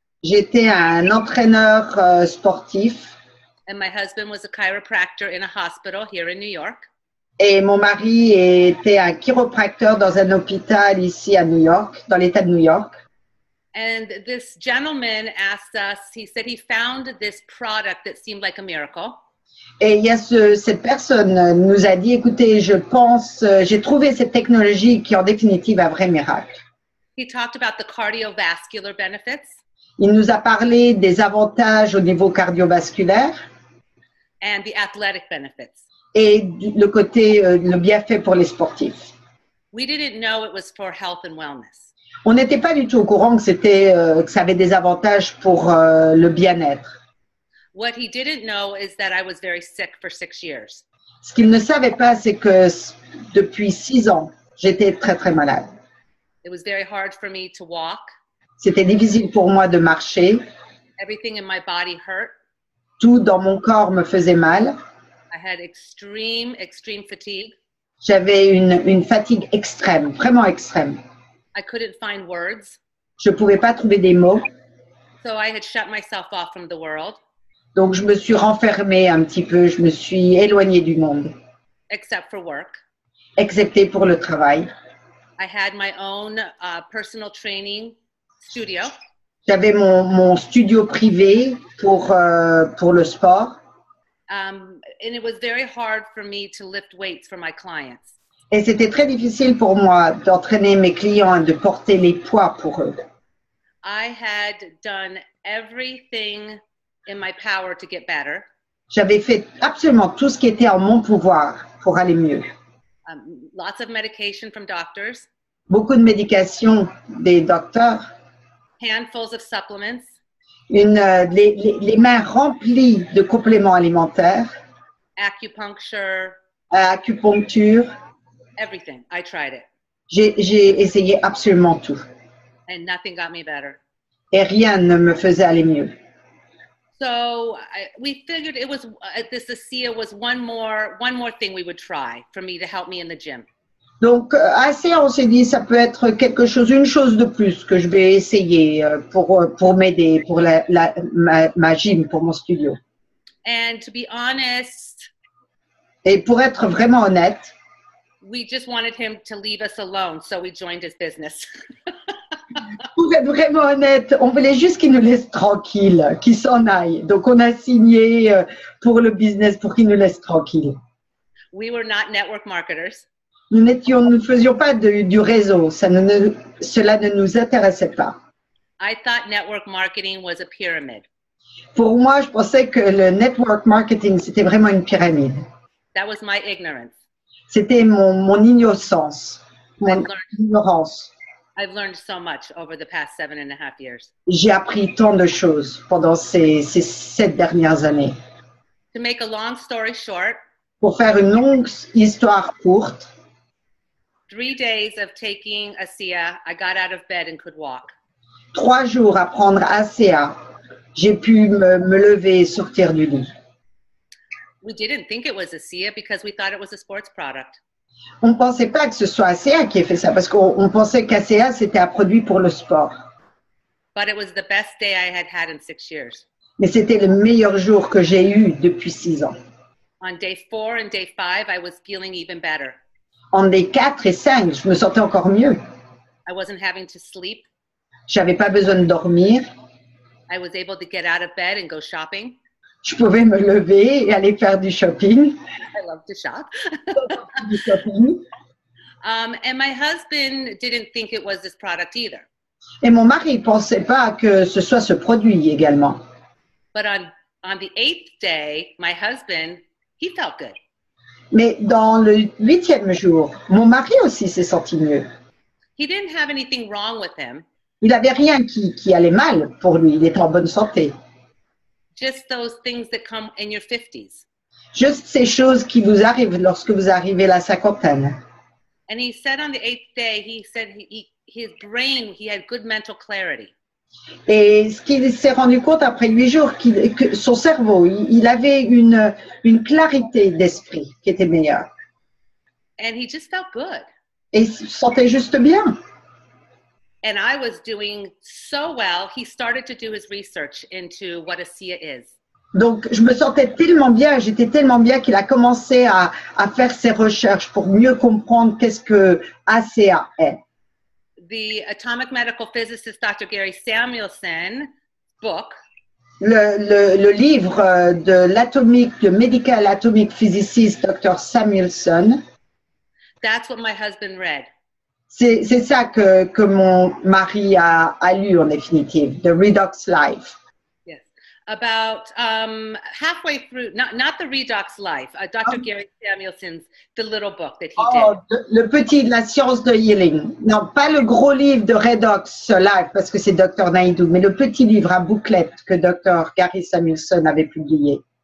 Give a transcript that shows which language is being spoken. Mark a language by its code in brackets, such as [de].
[fr] J'étais un entraîneur sportif. [en] And my husband was a chiropractor in a hospital here in New York. [fr] Et mon mari était un chiropracteur dans un hôpital ici à New York, dans l'État de New York. [en] And this gentleman asked us, he said he found this product that seemed like a miracle. [fr] Et il y a cette personne nous a dit, écoutez, je pense, j'ai trouvé cette technologie qui en définitive un vrai miracle. [en] He talked about the cardiovascular benefits. [fr] Il nous a parlé des avantages au niveau cardiovasculaire. [en] And the athletic benefits. [fr] Et le côté, le bienfait pour les sportifs. [en] We didn't know it was for health and wellness. [fr] On n'était pas du tout au courant que que ça avait des avantages pour le bien-être. [en] What he didn't know is that I was very sick for 6 years. [fr] Ce qu'il ne savait pas, c'est que depuis 6 ans, j'étais très très malade. [en] It was very hard for me to walk. [fr] C'était difficile pour moi de marcher. [en] Everything in my body hurt. [fr] Tout dans mon corps me faisait mal. [en] I had extreme fatigue. [fr] J'avais une fatigue extrême, vraiment extrême. [en] I couldn't find words. [fr] Je ne pouvais pas trouver des mots. [en] So I had shut myself off from the world. [fr] Donc, je me suis renfermée un petit peu, je me suis éloignée du monde. [en] Except for work. [fr] Excepté pour le travail. [en] I had my own personal training studio. [fr] J'avais mon studio privé pour le sport. [en] And it was very hard for me to lift weights for my clients. [fr] Et c'était très difficile pour moi d'entraîner mes clients et de porter les poids pour eux. [en] I had done everything in my power to get better. [fr] J'avais fait absolument tout ce qui était en mon pouvoir pour aller mieux. [en] Lots of medication from doctors. [fr] Beaucoup de médications des docteurs. [en] Handfuls of supplements. [fr] Les mains remplies de compléments alimentaires. [en] Acupuncture. [fr] Acupuncture. [en] Everything. I tried it. [fr] J'ai essayé absolument tout. [en] And nothing got me better. [fr] et rien ne me faisait aller mieux. [en] So we figured it was this ASEA was one more thing we would try for me to help me in the gym. [fr] Donc, assez, on s'est dit, ça peut être quelque chose, une chose de plus que je vais essayer pour m'aider, pour ma gym, pour mon studio. [en] And to be honest, [fr] Et pour être vraiment honnête, [en] we just wanted him to leave us alone, so we joined his business. [fr] pour être vraiment honnête, on voulait juste qu'il nous laisse tranquille, qu'il s'en aille. Donc, on a signé pour le business pour qu'il nous laisse tranquille. [en] We were not network marketers. [fr] Nous ne faisions pas du réseau. Cela ne nous intéressait pas. [en] I thought network marketing was a pyramid. [fr] Pour moi, je pensais que le network marketing, c'était vraiment une pyramide. [en] That was my ignorance. [fr] C'était mon innocence, mon ignorance. [en] I've learned so much over the past 7.5 years. [fr] J'ai appris tant de choses pendant ces 7 dernières années. [en] To make a long story short, [fr] Pour faire une longue histoire courte, [en] 3 days of taking ASEA, I got out of bed and could walk. [fr] 3 jours à prendre ACA, j'ai pu me lever et sortir du lit. [en] We didn't think it was ASEA because we thought it was a sports product. [fr] On ne pensait pas que ce soit ACA qui ait fait ça, parce qu'on pensait qu'ACA, c'était un produit pour le sport. [en] But it was the best day I had had in 6 years. [fr] Mais c'était le meilleur jour que j'ai eu depuis 6 ans. [en] On day 4 and day 5, I was feeling even better. [fr] En day 4 et 5, je me sentais encore mieux. [en] I wasn't having to sleep. [fr] J'avais pas besoin de dormir. [en] I was able to get out of bed and go shopping. [fr] Je pouvais me lever et aller faire du shopping. [en] I love to shop. [fr] Du shopping. [en] And my husband didn't think it was this product either. [fr] Et mon mari ne pensait pas que ce soit ce produit également. [en] But on the 8th day, my husband, he felt good. [fr] Mais dans le 8e jour, mon mari aussi s'est senti mieux. [en] He didn't have anything wrong with him. [fr] Il n'avait rien qui allait mal pour lui. Il était en bonne santé. [en] Just those things that come in your 50s. [fr] Juste ces choses qui vous arrivent lorsque vous arrivez à la cinquantaine. [en] And he said on the 8th day, he said his brain, he had good mental clarity. [fr] Et ce qu'il s'est rendu compte après 8 jours, que son cerveau, il avait une clarité d'esprit qui était meilleure. [en] And he just felt good. [fr] Et il se sentait juste bien. [en] And I was doing so well, he started to do his research into what ASEA is. [fr] Donc, je me sentais tellement bien, j'étais tellement bien qu'il a commencé à faire ses recherches pour mieux comprendre qu'est-ce que ACA est. [en] The atomic medical physicist Dr. Gary Samuelson book, [fr] Le livre de [en] medical atomic physicist [fr] Dr. Samuelson, [en] that's what my husband read. [fr] c'est ça que mon mari a lu en définitive, The Redox Life. [en] Yes. About halfway through, not the Redox Life, Dr. Gary Samuelson's, the little book that he did. [fr] Le petit de la science de healing. Non, pas le gros livre de Redox Life parce que c'est Dr. Naidoo, mais le petit livre à bouclette que Dr. Gary Samuelson avait publié.